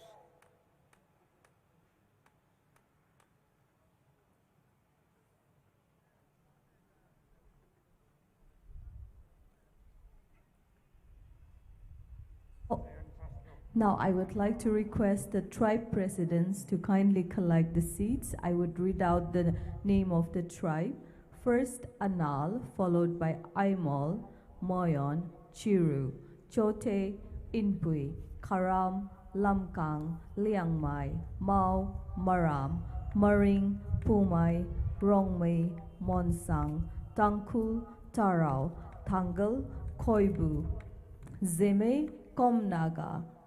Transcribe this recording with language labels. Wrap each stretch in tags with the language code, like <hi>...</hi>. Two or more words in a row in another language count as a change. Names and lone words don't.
<en>Now I would like to request the tribe presidents to kindly collect the seats. I would read out the name of the tribe. First, Anal, followed by Aimol, Moyon, Chiru, Chote, Inpui, Karam, Lamkang, Liangmai, Mao, Maram, Maring, Pumai, Rongmei, Monsang, Tangkul, Tarao, Tangal, Koibu, Zeme, Komnaga.</en>